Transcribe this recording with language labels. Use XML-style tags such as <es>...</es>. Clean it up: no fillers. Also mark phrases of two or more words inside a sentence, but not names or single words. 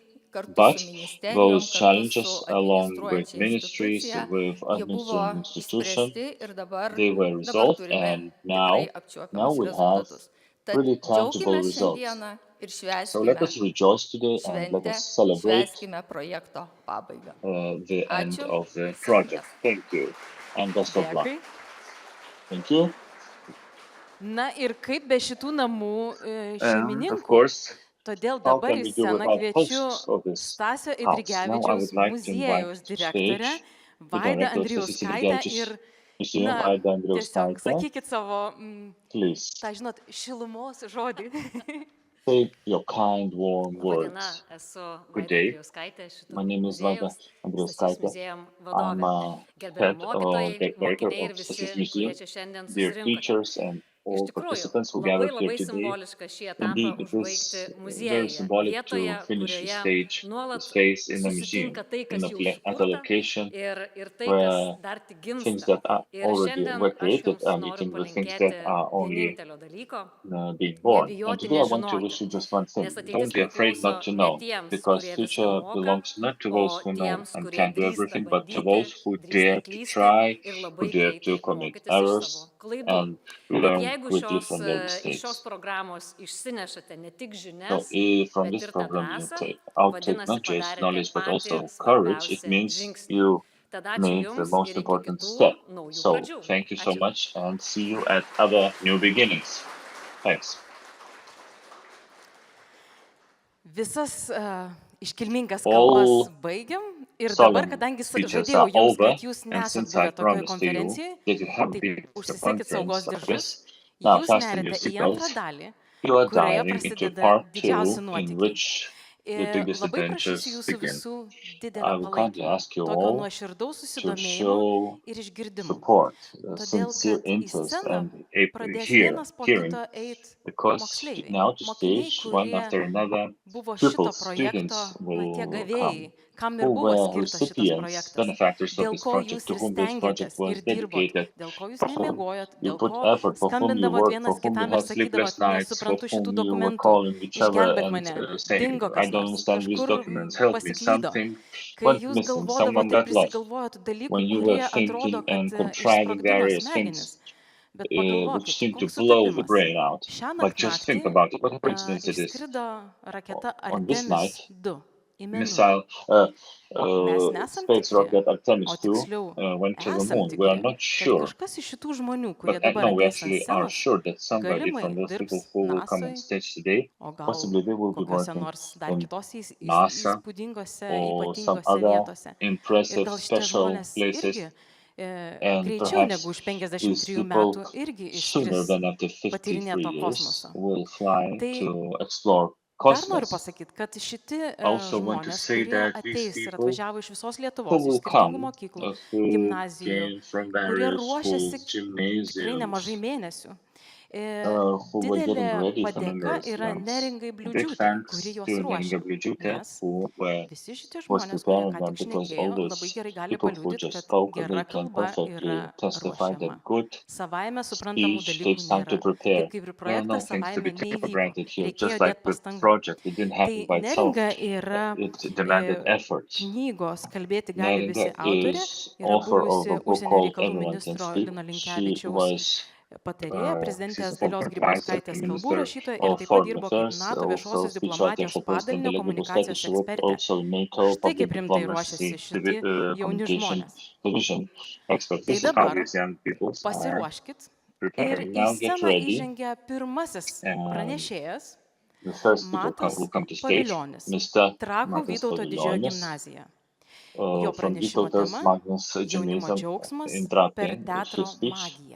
<en>But those challenges, along with ministries, with administrative institutions, they were resolved, and now we have really tangible results. So let us rejoice today and let us celebrate the end of the project. Thank you, and best of luck. Thank you.</en> <lt>Na ir kaip be šitų namų šeimininkų, todėl dabar į sceną kviečiu Stasio Eidrigevičiaus muziejaus direktorę Vaidą Andrijauskaitę ir, na, tiesiog sakykit savo, tą žinot, šilumos žodį. Taip,</lt> <en>your kind, warm</en> <lt>Laba diena,</lt> <en>words.</en> <lt>esu</lt> <en>Good</en> <lt>Vaida</lt> <en>day.</en> <lt>Andrijauskaitė, šito</lt> <en>My name is Vaida</en> <lt>muziejaus, Stasys</lt> <en>Andrijauskaitė. Museum I'm</en> <lt>vadovė.</lt> <en>a</en> <lt>Gerbiami</lt> <en>head or</en> <lt>mokytojai,</lt> <en>decorator</en> <lt>mokiniai ir</lt> <en>of</en> <lt>visi,</lt> <en>Stasys</en> <lt>kurie</lt> <en>Museum,</en> <lt>čia šiandien</lt> <en>dear</en> <lt>susirinkote.</lt> <en>teachers and</en> <lt>Iš</lt> <en>all</en> <lt>tikrųjų,</lt> <en>participants who</en> <lt>labai</lt> <en>gathered here</en> <lt>labai</lt> <en>today.</en> <lt>simboliška šį etapą</lt> <en>Indeed, it</en> <lt>užbaigti</lt> <en>is very</en> <lt>muziejuje,</lt> <en>symbolic</en> <lt>vietoje,</lt> <en>to finish the</en> <lt>kurioje</lt> <en>stage,</en> <lt>nuolat</lt> <en>this phase in the museum,</en> <lt>susitinka tai,</lt> <en>in</en> <lt>kas</lt> <en>a,</en> <lt>jau</lt> <en>at a</en> <lt>sukurta</lt> <en>location</en> <lt>ir tai, kas</lt> <en>where</en> <lt>dar tik</lt> <en>things</en> <lt>gimsta.</lt> <en>that are</en> <lt>Ir</lt> <en>already</en> <lt>šiandien</lt> <en>were</en> <lt>aš</lt> <en>created</en> <lt>jums</lt> <en>are</en> <lt>noriu</lt> <en>meeting with things</en> <lt>palinkėti</lt> <en>that are only</en> <lt>vienintelio dalyko</lt> <en>being born. And</en> <lt>nebijoti</lt> <en>today I want to</en> <lt>nežinoti,</lt> <en>wish you just one thing.</en> <lt>nes ateitis</lt> <en>Don't be afraid</en> <lt>priklauso</lt> <en>not to</en> <lt>ne</lt> <en>know,</en> <lt>tiems,</lt> <en>because</en> <lt>kurie viską</lt> <en>future</en> <lt>moka,</lt> <en>belongs not to</en> <lt>o</lt> <en>those who know</en> <lt>tiems,</lt> <en>and</en> <lt>kurie</lt> <en>can do</en> <lt>drįsta</lt> <en>everything, but to</en> <lt>bandyti,</lt> <en>those who</en> <lt>drįsta</lt> <en>dare to</en> <lt>klysti</lt> <en>try,</en> <lt>ir</lt> <en>who</en> <lt>labai</lt> <en>dare</en> <lt>greitai</lt> <en>to commit</en> <lt>mokytis iš savo</lt> <en>errors</en> <lt>klaidų.</lt> <en>and</en> <lt>Bet</lt> <en>learn</en> <lt>jeigu</lt> <en>quickly from their</en> <lt>iš šios</lt> <en>mistakes.</en> <lt>programos išsinešate ne tik</lt> <en>So</en> <lt>žinias,</lt> <en>from</en> <lt>bet</lt> <en>this</en> <lt>ir tą</lt> <en>program you</en> <lt>drąsą,</lt> <en>take</en> <lt>vadinasi,</lt> <en>not just</en> <lt>padarėte</lt> <en>knowledge but</en> <lt>patį</lt> <en>also courage. It</en> <lt>svarbiausią</lt> <en>means</en> <lt>žingsnį.</lt> <en>you</en> <lt>Tada ačiū</lt> <en>made the</en> <lt>Jums</lt> <en>most</en> <lt>ir iki</lt> <en>important</en> <lt>kitų</lt> <en>step.</en> <lt>naujų</lt> <en>So</en> <lt>pradžių.</lt> <en>thank you so</en> <lt>Ačiū.</lt> <en>much and see you at other new beginnings. Thanks.</en> <lt>Visas iškilmingas kalbas</lt> <en>All</en> <lt>baigiam ir dabar,</lt> <en>solemn</en> <lt>kadangi</lt> <en>speeches</en> <lt>žadėjau</lt> <en>are</en> <lt>Jums,</lt> <en>over,</en> <lt>kad Jūs</lt> <en>and</en> <lt>nesat</lt> <en>since I</en> <lt>buvę tokioje</lt> <en>promised to you</en> <lt>konferencijoje,</lt> <en>that you have</en> <lt>tai</lt> <en>been to a</en> <lt>užsisekit saugos</lt> <en>conference like</en> <lt>diržus,</lt> <en>this, now</en> <lt>Jūs</lt> <en>fasten your</en> <lt>nerite į antrą</lt> <en>seatbelts.</en> <lt>dalį,</lt> <en>You are</en> <lt>kurioje</lt> <en>diving into</en> <lt>prasideda</lt> <en>part 2,</en> <lt>didžiausi</lt> <en>in</en> <lt>nuotykiai.</lt> <en>which the biggest</en> <lt>Labai prašysiu</lt> <en>adventures</en> <lt>Jūsų</lt> <en>begin.</en> <lt>visų</lt> <en>I</en> <lt>didelio</lt> <en>will kindly</en> <lt>palaikymo,</lt> <en>ask you</en> <lt>tokio</lt> <en>all</en> <lt>nuoširdaus</lt> <en>to</en> <lt>susidomėjimo</lt> <en>show</en> <lt>ir išgirdimo.</lt> <en>support,</en> <lt>Todėl,</lt> <en>sincere</en> <lt>kad į</lt> <en>interest,</en> <lt>sceną</lt> <en>and</en> <lt>pradės</lt> <en>hearing,</en> <lt>vienas po kito eiti</lt> <en>because</en> <lt>moksleiviai,</lt> <en>now to</en> <lt>mokiniai,</lt> <en>stage, one</en> <lt>kurie</lt> <en>after another,</en> <lt>buvo šito</lt> <en>pupils,</en> <lt>projekto,</lt> <en>students</en> <lt>tie</lt> <en>will</en> <lt>gavėjai,</lt> <en>come,</en> <lt>kam ir</lt> <en>who</en> <lt>buvo</lt> <en>were</en> <lt>skirtas šitas</lt> <en>recipients,</en> <lt>projektas,</lt> <en>benefactors of</en> <lt>dėl</lt> <en>this</en> <lt>ko</lt> <en>project,</en> <lt>jūs</lt> <en>to</en> <lt>ir</lt> <en>whom this project</en> <lt>stengiatės</lt> <en>was</en> <lt>ir dirbot,</lt> <en>dedicated,</en> <lt>dėl ko jūs</lt> <en>for whom</en> <lt>nemiegojot,</lt> <en>you</en> <lt>dėl</lt> <en>put</en> <lt>ko</lt> <en>effort, for whom you</en> <lt>skambindavot</lt> <en>worked,</en> <lt>vienas</lt> <en>for whom you</en> <lt>kitam ir</lt> <en>had sleepless</en> <lt>sakydavot,</lt> <en>nights, for</en> <lt>nesuprantu</lt> <en>whom</en> <lt>šitų</lt> <en>you were</en> <lt>dokumentų,</lt> <en>calling each other</en> <lt>išgelbėk</lt> <en>and</en> <lt>mane,</lt> <en>saying,</en> <lt>dingo</lt> <en>I</en> <lt>kas</lt> <en>don't</en> <lt>nors,</lt> <en>understand these</en> <lt>kažkur</lt> <en>documents, help me,</en> <lt>pasiklydo.</lt> <en>something</en> <lt>Kai</lt> <en>went</en> <lt>jūs</lt> <en>missing, someone</en> <lt>galvodavot ir</lt> <en>got lost.</en> <lt>prisigalvojot dalykų,</lt> <en>When you were</en> <lt>kurie atrodo,</lt> <en>thinking</en> <lt>kad</lt> <en>and contriving</en> <lt>išsprogdino</lt> <en>various</en> <lt>smegenis.</lt> <en>things</en> <lt>Bet</lt> <en>which</en> <lt>pagalvokit,</lt> <en>seem to</en> <lt>koks</lt> <en>blow the</en> <lt>sutapimas.</lt> <en>brain out.</en> <lt>Šią</lt> <en>But just</en> <lt>naktį</lt> <en>think about it. What a coincidence it is.</en> <lt>išskrido raketa</lt> <en>On this</en> <lt>Artemis</lt> <en>night,</en> <lt>2 į Mėnulį.</lt> <en>missile</en> <lt>Mes nesam</lt> <en>space</en> <lt>tikri,</lt> <en>rocket</en> <lt>o</lt> <en>Artemis 2</en> <lt>tiksliau</lt> <en>went to the</en> <lt>esam</lt> <en>moon. We are</en> <lt>tikri,</lt> <en>not</en> <lt>kad</lt> <en>sure,</en> <lt>kažkas iš šitų žmonių, kurie</lt> <en>but</en> <lt>dabar</lt> <en>no, we</en> <lt>ateis ant</lt> <en>actually are</en> <lt>scenos,</lt> <en>sure that somebody</en> <lt>galimai</lt> <en>from those people</en> <lt>dirbs</lt> <en>who will come on</en> <lt>NASA'oj,</lt> <en>stage today,</en> <lt>o gal</lt> <en>possibly they will be</en> <lt>kokiose</lt> <en>working</en> <lt>nors dar</lt> <en>in</en> <lt>kitose</lt> <en>NASA</en> <lt>įspūdingose,</lt> <en>or some</en> <lt>ypatingose</lt> <en>other</en> <lt>vietose. Ir</lt> <en>impressive</en> <lt>gal šitie</lt> <en>special</en> <lt>žmonės</lt> <en>places,</en> <lt>irgi</lt> <en>and</en> <lt>greičiau</lt> <en>perhaps</en> <lt>negu už</lt> <en>these</en> <lt>53</lt> <en>people</en> <lt>metų irgi</lt> <en>sooner</en> <lt>išskris</lt> <en>than after 53</en> <lt>patyrinėto</lt> <en>years</en> <lt>kosmoso.</lt> <en>will fly</en> <lt>Tai</lt> <en>to explore</en> <lt>dar noriu</lt> <en>cosmos.</en> <lt>pasakyti, kad šiti</lt> <en>Also want to</en> <lt>žmonės,</lt> <en>say</en> <lt>kurie</lt> <en>that these</en> <lt>ateis ir</lt> <en>people</en> <lt>atvažiavo iš visos</lt> <en>who</en> <lt>Lietuvos, iš</lt> <en>will</en> <lt>skirtingų</lt> <en>come,</en> <lt>mokyklų,</lt> <en>who</en> <lt>gimnazijų,</lt> <en>came from</en> <lt>kurie</lt> <en>various</en> <lt>ruošiasi</lt> <en>schools,</en> <lt>tikrai nemažai</lt> <en>gymnasiums,</en> <lt>mėnesių.</lt> <en>who were</en> <lt>Didelė</lt> <en>getting ready for</en> <lt>padėka</lt> <en>numerous</en> <lt>yra</lt> <en>months.</en> <lt>Neringai</lt> <en>Big</en> <lt>Bliūdžiūtė, kuri</lt> <en>thanks</en> <lt>juos</lt> <en>to Neringa</en> <lt>ruošia.</lt> <en>Bliūdžiūtė,</en> <lt>Nes</lt> <en>who</en> <lt>visi šitie</lt> <en>was</en> <lt>žmonės, kurie</lt> <en>preparing</en> <lt>ką</lt> <en>them,</en> <lt>tik</lt> <en>because all</en> <lt>šnekėjo, labai</lt> <en>those</en> <lt>gerai gali</lt> <en>people who</en> <lt>paliudyti,</lt> <en>just</en> <lt>kad</lt> <en>spoke,</en> <lt>gera</lt> <en>they can</en> <lt>kalba</lt> <en>perfectly</en> <lt>yra</lt> <en>testify that</en> <lt>ruošiama.</lt> <en>good</en> <lt>Savaime suprantamų</lt> <en>speech</en> <lt>dalykų</lt> <en>takes time to</en> <lt>nėra.</lt> <en>prepare.</en> <lt>Taip kaip ir</lt> <en>There are</en> <lt>projektas</lt> <en>no things to be</en> <lt>savaime</lt> <en>taken for</en> <lt>neįvyko.</lt> <en>granted here,</en> <lt>Reikėjo</lt> <en>just like</en> <lt>dėti</lt> <en>the</en> <lt>pastangų.</lt> <en>project. It didn't</en> <lt>Tai</lt> <en>happen by itself.</en> <lt>Neringa yra</lt> <en>It demanded effort.</en> <lt>knygos Kalbėti gali</lt> <en>Neringa</en> <lt>visi autorė,</lt> <en>is</en> <lt>yra</lt> <en>author of</en> <lt>buvusi</lt> <en>a book</en> <lt>užsienio</lt> <en>called</en> <lt>reikalų</lt> <en>Everyone Can</en> <lt>ministro</lt> <en>Speak.</en> <lt>Lino</lt> <en>She</en> <lt>Linkevičiaus</lt> <en>was</en> <lt>patarėja,</lt> <en>she's</en> <lt>prezidentės</lt> <en>a</en> <lt>Dalios</lt> <en>former vice</en> <lt>Grybauskaitės kalbų</lt> <en>minister</en> <lt>rašytoja ir</lt> <en>of</en> <lt>taip pat</lt> <en>foreign</en> <lt>dirbo kaip</lt> <en>affairs,</en> <lt>NATO</lt> <en>also</en> <lt>viešosios</lt> <en>speechwriter</en> <lt>diplomatijos</lt> <en>for President</en> <lt>padalinio</lt> <en>Dalia Grybauskaitė.</en> <lt>komunikacijos</lt> <en>She worked</en> <lt>ekspertė.</lt> <en>also in NATO</en> <lt>Štai</lt> <en>public</en> <lt>kaip rimtai</lt> <en>diplomacy</en> <lt>ruošiasi šitie jauni</lt> <en>communication</en> <lt>žmonės.</lt> <en>division expert.</en> <lt>Tai</lt> <en>This is how</en> <lt>dabar</lt> <en>these young people are</en> <lt>pasiruoškit ir</lt> <en>preparing.</en> <lt>į</lt> <en>Now get</en> <lt>sceną</lt> <en>ready.</en> <lt>įžengia pirmasis pranešėjas</lt> <en>The first speaker</en> <lt>Matas</lt> <en>will come to stage,</en> <lt>Paviljonis,</lt> <en>Mr.</en> <lt>Trakų</lt> <en>Matas</en> <lt>Vytauto didžiojo</lt> <en>Paviljonis,</en> <lt>gimnazija. Jo</lt> <en>from</en> <lt>pranešimo</lt> <en>Vytautas</en> <lt>tema</lt> <en>Magnus</en> <lt>- jaunimo</lt> <en>Gymnasium</en> <lt>džiaugsmas</lt> <en>in</en> <lt>per</lt> <en>Trakai.</en> <lt>teatro</lt> <en>His speech</en> <lt>magiją.</lt>